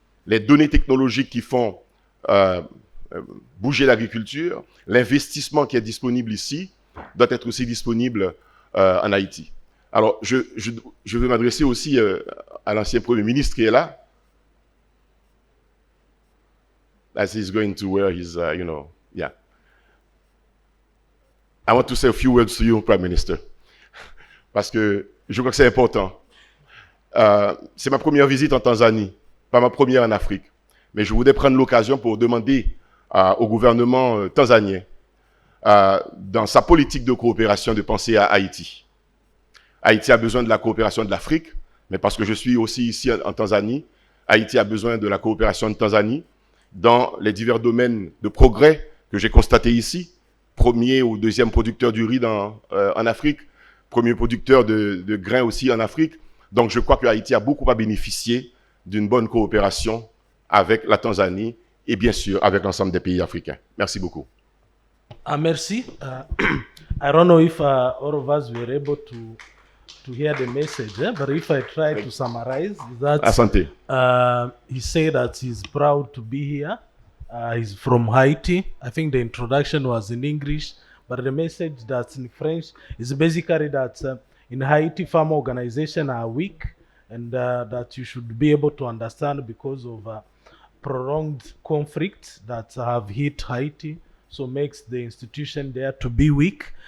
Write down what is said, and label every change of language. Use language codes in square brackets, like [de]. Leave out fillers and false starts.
[fr] Les données technologiques qui font bouger l'agriculture, l'investissement qui est disponible ici doit être aussi disponible en Haïti. Alors, je veux m'adresser aussi à l'ancien Premier ministre qui est là. [en] As he's going to where he's, yeah. I want to say a few words to you, Prime Minister, [fr] parce que je crois que c'est important. C'est ma première visite en Tanzanie, pas ma première en Afrique, mais je voudrais prendre l'occasion pour demander au gouvernement tanzanien, dans sa politique de coopération, de penser à Haïti. Haïti a besoin de la coopération de l'Afrique, mais parce que je suis aussi ici en Tanzanie, Haïti a besoin de la coopération de Tanzanie dans les divers domaines de progrès que j'ai constatés ici. Premier ou deuxième producteur du riz en Afrique, premier producteur de grains aussi en Afrique. Donc je crois que Haïti a beaucoup à bénéficier d'une bonne coopération avec la Tanzanie et bien sûr avec l'ensemble des pays africains. Merci beaucoup. Merci. [en] I don't know if all of us were able to hear the message, but if I try to summarize that, [sw] Asante. [en] He said that he's proud to be here. He's from Haiti. I think the introduction was in English, but the message that's in French is basically that in Haiti, farm organizations are weak, and that you should be able to understand because of prolonged conflicts that have hit Haiti, so makes the institution there to be weak.